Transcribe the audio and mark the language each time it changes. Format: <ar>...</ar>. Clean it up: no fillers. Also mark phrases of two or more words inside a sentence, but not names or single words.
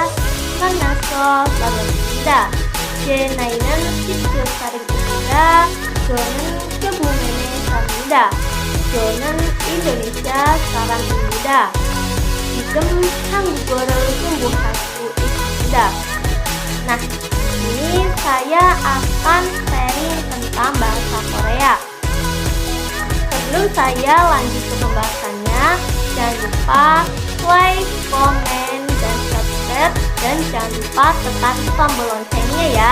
<ko>만나서 반갑습니다. 제 나이는 17살입니다. 저는 kebumen 삽니다. 저는 Indonesia 사람입니다. 지금 한국어를 공부하고 있습니다.</ko> <id>Nah, ini saya akan sharing tentang bahasa Korea. Sebelum saya lanjut ke pembahasannya, jangan lupa like, komen, dan subscribe, dan jangan lupa tekan tombol loncengnya ya.</id>